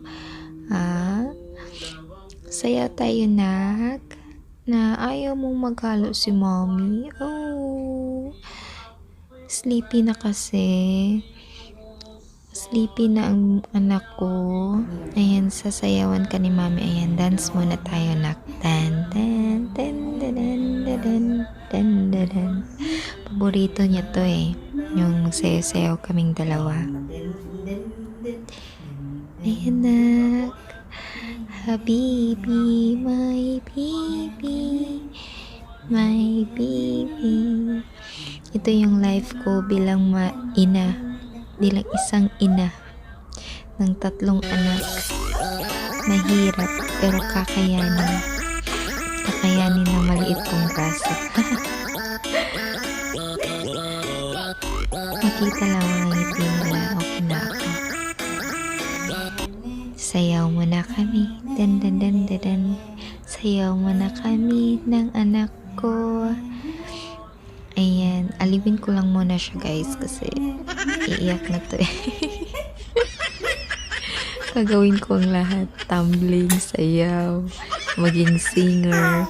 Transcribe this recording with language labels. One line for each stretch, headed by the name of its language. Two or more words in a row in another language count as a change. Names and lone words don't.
Filipino: Ha? Saya tayo, nak. Na ayaw mong maghalo si mami. Oh. Sleepy na kasi. Sleepy na ang anak ko. Ayan, sasayawan ka ni mami. Ayan, dance muna tayo, nak. Dan, dan, dan, dan, dan, dan, dan, dan, dan. Paborito niya to eh. Yung magsayaw-sayaw kaming dalawa. Ayan, nak.
English: Habibi, my baby. My baby.
Filipino: Ito yung life ko bilang bilang isang ina ng 3 anak. Mahirap pero kakayanin ng maliit kong braso. Makita lang ang ngiti nila, okay na ako. Sayaw mo na kami, dan dan dan dan dan. Sayaw mo na kami ng anak ko. Ayan, aliwin ko lang muna siya guys kasi iiyak na to eh. Gagawin ko ang lahat. Tumbling, sayaw, maging singer.